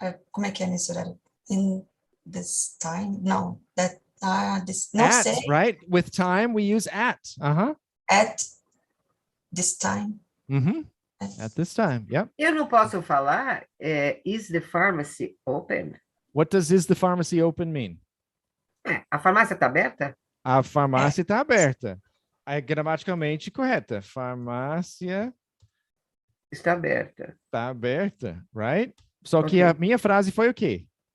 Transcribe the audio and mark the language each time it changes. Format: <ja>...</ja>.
<pt>Como é que é nesse horário?</pt> <en>In this time? No, that this não At,</en> <pt>sei.</pt> <en>right? With time, we use at. At this time. At this time. Yep.</en> <pt>Eu não posso falar,</pt> <en>is the pharmacy open? What does is the pharmacy open mean?</en> <pt>A farmácia está aberta? A farmácia está aberta. É gramaticalmente correta. Farmácia Está aberta. está aberta, right? Só que a minha frase foi o quê?</pt>